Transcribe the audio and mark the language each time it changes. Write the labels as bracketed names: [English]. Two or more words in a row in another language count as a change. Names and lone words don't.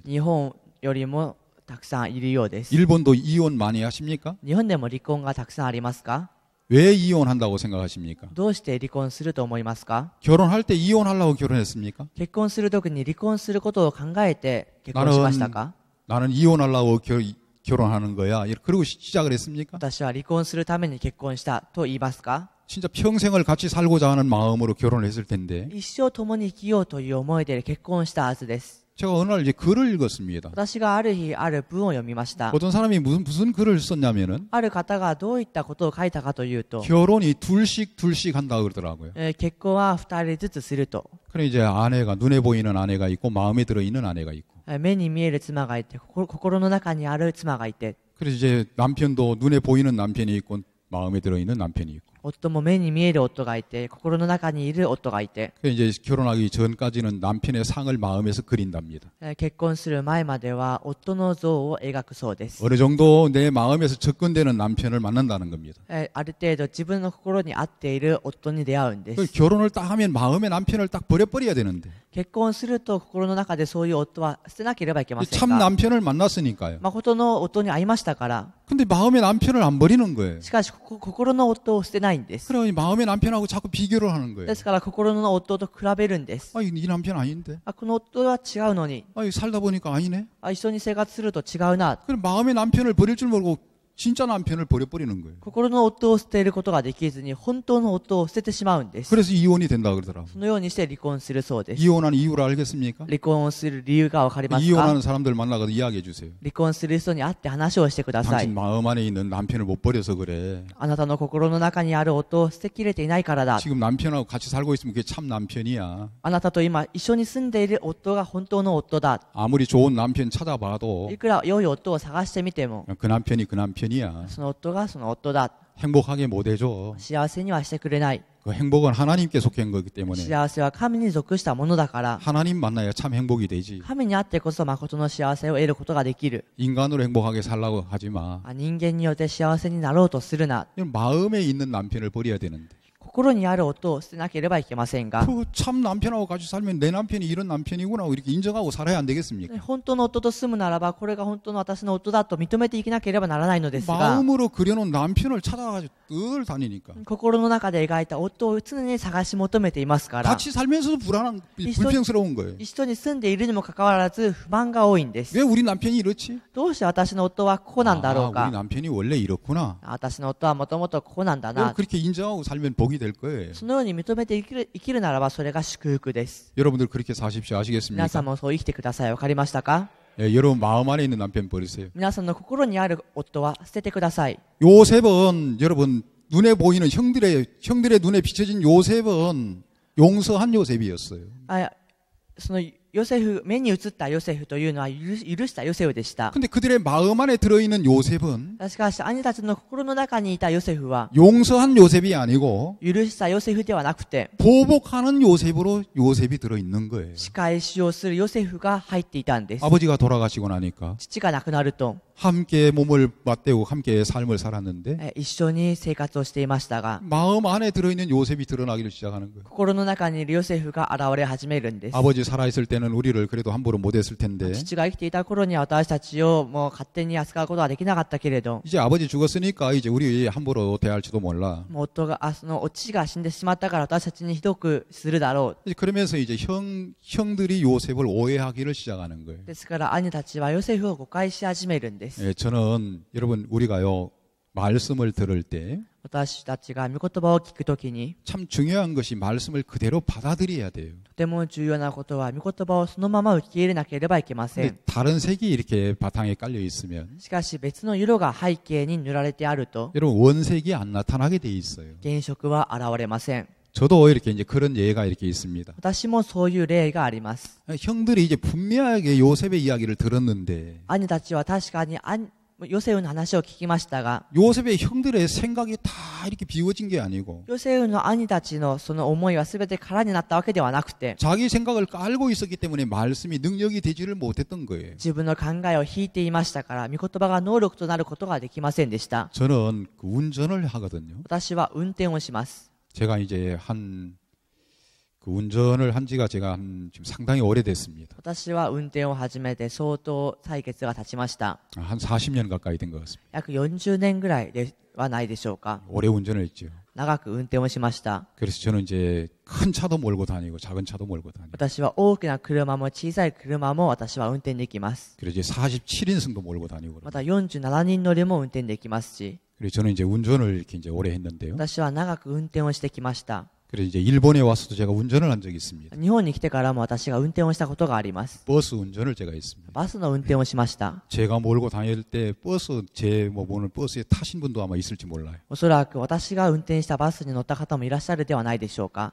[Japanese] 日本よりもたくさんいるようです。 [Korean] 일본도 이혼 많이 하십니까? [Japanese] 日本でも離婚がたくさんありますか？ [Korean] 왜 이혼한다고 생각하십니까? [Japanese] どうして離婚すると思いますか？ [Korean] 결혼할 때 이혼하려고 결혼했습니까? [Japanese] 結婚するときに離婚することを考えて結婚しましたか？ [Korean] 나는 이혼하려고 결혼하는 거야. 그러고 시작을 했습니까? [Japanese] 私は離婚するために結婚したと言いますか？ [Korean] 진짜 평생을 같이 살고자 하는 마음으로 결혼했을 텐데 [Japanese] 一生共に生きようという思いで結婚したはずです。 [Korean] 제가 어느 날 이제 글을 읽었습니다. [Japanese] 私がある日ある文を読みました。 [Korean] 어떤 사람이 무슨 글을 썼냐면은 [Japanese] ある方がどういったことを書いたかというと、 [Korean] 결혼이 둘씩 한다 그러더라고요. [Japanese] 結婚は2人ずつすると。 [Korean] 그래 이제 아내가 눈에 보이는 아내가 있고 마음에 들어 있는 아내가 있고 [Japanese] 目に見える妻がいて、心の中にある妻がいて、 [Korean] 그래서 이제 남편도 눈에 보이는 남편이 있고 마음에 들어 있는 남편이 있고 [Japanese] 夫も目に見える夫がいて、心の中にいる夫がいて、 [Korean] 그래 이제 결혼하기 전까지는 남편의 상을 마음에서 그린답니다. [Japanese] 結婚する前までは夫の像を描くそうです。 [Korean] 어느 정도 내 마음에서 접근되는 남편을 만난다는 겁니다. [Japanese] ある程度自分の心に合っている夫に出会うんで [Korean] 그 [Japanese] す。 [Korean] 결혼을 딱 하면 마음의 남편을 딱 버려버려야 되는데 [Japanese] 結婚すると心の中でそういう夫は捨てなければいけません [Korean] 참 [Japanese] が、 [Korean] 남편을 만났으니까요. [Japanese] 誠の夫に会いましたから、 [Korean] 근데 마음의 남편을 안 버리는 거예요. [Japanese] しかし心の夫を捨てないんです。 [Korean] 그러니 마음의 남편하고 자꾸 비교를 하는 거예요. [Japanese] ですから心の夫と比べるんです。 [Korean] 아, 이 남편 아닌데. [Japanese] この夫は違うのに、 [Korean] 아, 살다 보니까 아니네. [Japanese] 一緒に生活すると違うな。 [Korean] 그럼 마음의 남편을 버릴 줄 모르고 진짜 남편을 버려버리는 거예요. [Japanese] 心の夫を捨てることができずに本当の夫を捨ててしまうんです。 [Korean] 그래서 이혼이 된다 그러더라고요. [Japanese] そのようにして離婚するそうです。 [Korean] 이혼한 이유를 알겠습니까? [Japanese] 離婚をする理由がわかりますか？ [Korean] 이혼하는 사람들 만나가서 이야기해 주세요. [Japanese] 離婚する人に会って話をしてくださ [Korean] 당신 [Japanese] い。 [Korean] 마음 안에 있는 남편을 못 버려서 그래. [Japanese] あなたの心の中にある夫を捨てきれていないからだ。 [Korean] 지금 남편하고 같이 살고 있으면 그게 참 남편이야. [Japanese] あなたと今一緒に住んでいる夫が本当の夫だ。 [Korean] 아무리 좋은 남편 찾아봐도 [Japanese] いくら良い夫を探してみても、 [Korean] 그 남편이 그 남편이야. [Japanese] その夫がその夫だ。 [Korean] 행복하게 못 해줘. [Japanese] 幸せにはしてくれない。 [Korean] 그 행복은 하나님께 속한 거기 때문에 [Japanese] 幸せは神に属したものだから、 [Korean] 하나님 만나야 참 행복이 되지. [Japanese] 神にあってこそ誠の幸せを得ることができる。 [Korean] 인간으로 행복하게 살라고 하지 마. [Japanese] 人間によって幸せになろうとするな。 [Korean] 마음에 있는 남편을 버려야 되는데. [Japanese] 心にある夫を捨てなければいけませんが、 [Korean] 그 참 남편하고 같이 살면 내 남편이 이런 남편이구나 이렇게 인정하고 살아야 안 되겠습니까? [Japanese] 本当の夫と住むならば、これが本当の私の夫だと認めていけなければならないのですが、 [Korean] 마음으로 그려놓은 남편을 찾아가지고 늘 다니니까 [Japanese] 心の中で描いた夫を常に探し求めていますから、 [Korean] 같이 살면서도 불평스러운 거예요. [Japanese] 一緒に住んでいるにもかかわらず不満が多いんです。 [Korean] 왜 우리 남편이 이렇지? [Japanese] どうして私の夫はこうなんだろう [Korean] 우리 [Japanese] か。 [Korean] 남편이 원래 이렇구나. [Japanese] 私の夫はもともとこうなんだな。 [Korean] 그렇게 인정하고 살면 복이 될 거예요. [Japanese] そのように認めて生きるならば、それが祝福です。 [Korean] 여러분들 그렇게 사십시오. [Japanese] 皆 [Korean] 아시겠습니까? [Japanese] さんもそう生きてください。わかりましたか？ [Korean] 예, 여러분 마음 안에 있는 남편 버리세요. [Japanese] 皆さんの心にある夫は捨ててください。 [Korean] 요셉은 여러분 눈에 보이는 형들의 눈에 비춰진 요셉은 용서한 요셉이었어요. [Japanese] そのヨセフ、目に映ったヨセフというのは許したヨセフでした。 [Korean] 근데 그들의 마음 안에 들어있는 요셉은 [Japanese] しかし兄たちの心の中にいたヨセフは [Korean] 용서한 요셉이 아니고 [Japanese] 許したヨセフではなくて、 [Korean] 보복하는 요셉으로 요셉이 들어있는 거예요. [Japanese] 仕返しをするヨセフが入っていたんです。 [Korean] 아버지가 돌아가시고 나니까 [Japanese] 父が亡くなると [Korean] 함께 몸을 맞대고 함께 삶을 살았는데 [Japanese] 一緒に生活をしていましたが、 [Korean] 마음 안에 들어있는 요셉이 드러나기를 시작하는 거예요. [Japanese] 心の中にいるヨセフが現れ始めるんです。 [Korean] 아버지 살아있을 때는 우리를 그래도 함부로 못했을 텐데 [Japanese] 父が生きていた頃には私たちをもう勝手に扱うことはできなかったけれど、 [Korean] 이제 아버지 죽었으니까 이제 우리 함부로 대할지도 몰라. [Japanese] もう夫がその父が死んでしまったから私たちにひどくするだろう。 [Korean] 그러면서 이제 형들이 요셉을 오해하기를 시작하는 거예요. [Japanese] ですから兄たちはヨセフを誤解し始めるんです。 [Korean] 예, 저는 여러분 우리가요 말씀을 들을 때 참 [Japanese] 私たちが御言葉を聞くときに、 [Korean] 중요한 것이 말씀을 그대로 받아들여야 돼요. [Japanese] とても重要なことは、御言葉をそのまま受け入れなければいけませ [Korean] 근데 [Japanese] ん。 [Korean] 다른 색이 이렇게 바탕에 깔려 있으면 [Japanese] しかし別の色が背景に塗られてあると、 [Korean] 여러분 원색이 안 나타나게 돼 있어요. [Japanese] 原色は現れません。 [Korean] 저도 이렇게 이제 그런 예가 이렇게 있습니다. [Japanese] 私もそういう例があります。 [Korean] 형들이 이제 분명하게 요셉의 이야기를 들었는데 [Japanese] 兄たちは確かにヨセフの話を聞きましたが、 [Korean] 요셉의 형들의 생각이 다 이렇게 비워진 게 아니고 [Japanese] ヨセフの兄たちのその思いは全て空になったわけではなくて、 [Korean] 자기 생각을 깔고 있었기 때문에 말씀이 능력이 되지를 못했던 거예요. [Japanese] 自分の考えを引いていましたから、御言葉が能力となることができませんでした。 [Korean] 저는 그 운전을 하거든요. [Japanese] 私は運転をします。 [Korean] 제가 이제 그 운전을 한 지가 제가 지금 상당히 오래됐습니다. [Japanese] 私は運転を始めて相当歳月が経ちました。 [Korean] 한 40년 가까이 된 것 같습니다. [Japanese] 約40年ぐらいではないでしょうか。 [Korean] 오래 운전을 했죠. [Japanese] 長く運転をしました。 [Korean] 그래서 저는 이제 큰 차도 몰고 다니고 작은 차도 몰고 다니고 [Japanese] 私は大きな車も小さい車も私は運転できます。 [Korean] 그래서 이제 47인승도 몰고 다니고 [Japanese] また47人乗りも運転できますし、 [Korean] 그래서 저는 이제 운전을 이렇게 이제 오래 했는데요. [Japanese] 私は長く運転をしてきました。 [Korean] 그래서 이제 일본에 와서도 제가 운전을 한 적이 있습니다. [Japanese] 日本に来てからも私が運転をしたことがあります。 [Korean] 버스 운전을 제가 했습니다. [Japanese] バスの運転をしました。 [Korean] 제가 몰고 다닐 때 버스 제 뭐 보는 버스에 타신 분도 아마 있을지 몰라요. [Japanese] おそらく私が運転したバスに乗った方もいらっしゃるではないでしょうか。